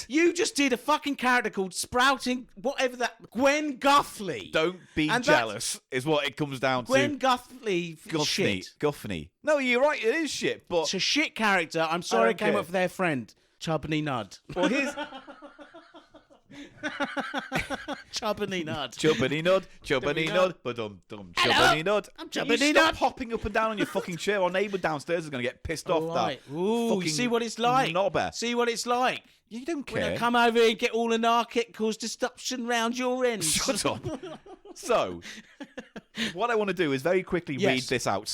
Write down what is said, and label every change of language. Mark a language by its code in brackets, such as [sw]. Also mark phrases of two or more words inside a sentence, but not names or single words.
[en] You just did a fucking character called Sprouting, whatever that... Gwen Guthrie. Don't be jealous, is what it comes down to. Gwen Guthrie. Guffney. No, you're right, it is shit, but... It's a shit character. I'm sorry it came up for their friend, Chubney Nud. Well, here's... Chubbany Nud. Chubbany Nud. Chubbany Nud. Ba-dum-dum. Chubbany Nud. I'm Chubbany Nud. Stop hopping up and down on your fucking chair. Our neighbour downstairs is going to get pissed off. Right. Ooh, you see what it's like. Knobber. See what it's like. You don't care. When I come over here and get all anarchic, cause disruption round your end. Shut up. So, what I want to do is very quickly read this out.